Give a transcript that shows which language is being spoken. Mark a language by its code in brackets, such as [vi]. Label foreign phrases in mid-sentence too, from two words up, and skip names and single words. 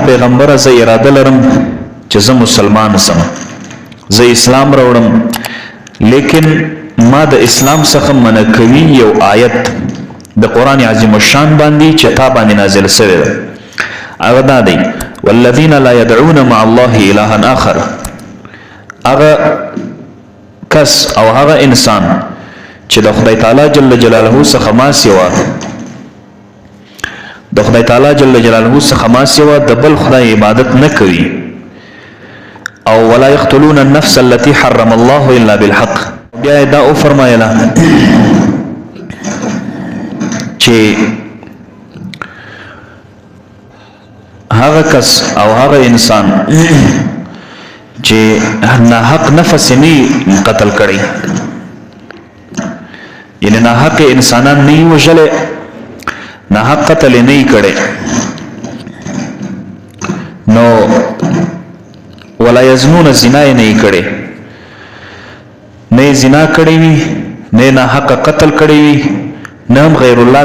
[ps] پیغمبر زه اراده لرم چې زه مسلمان سم زه اسلام راوړم لیکن ما د اسلام څخه منع کوي یو آیت د قران عظیم الشان باندې چې تا باندې نازل شوی هغه دا دی [ar] والذین لا يدعون مع الله الها آخر [ps] هغه کس او هغه انسان چې د خدای تعالی [ar] جل جلاله [ps] څخه ما سوا د خدای تعالی [ar] جل جلاله [ps] څخه ما سوا د بل خدای عبادت نه کوي او [ar] ولا يقتلون النفس التي حرم الله الا بالحق [ps] بیا دا او فرمایله چې هغه کس او هغه انسان چې ناحق نفس نه قتل کړي یعنی ناحق انسانان نه وژلې ناحق قتل نه کړي نو [ar] ولا یزنون [ps] زنا نه کړي نه زنا کړي وي نه ناحق قتل کړي وي نه [ar] غیر الله